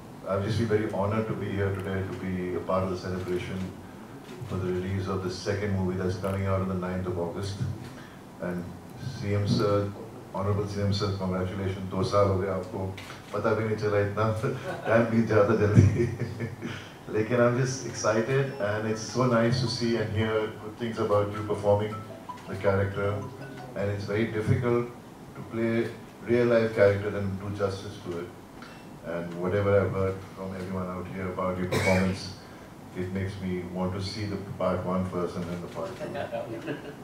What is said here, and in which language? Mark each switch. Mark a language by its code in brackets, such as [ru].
[en] I just be very honoured to be here today, to be a part of the celebration for the release of the second movie that's coming out on the 9th of August. And CM sir, honourable CM sir, congratulation. [hi] 2 साल हो गए, आपको पता भी नहीं चला, इतना time बीत जाता जल्दी. [en] लेकिन I'm just excited and it's so nice to see and hear good things about you performing the character. And it's very difficult to play real life character and do justice to it. And whatever I've heard from everyone out here about your performance, it makes me want to see the part 1 first and then the part 2.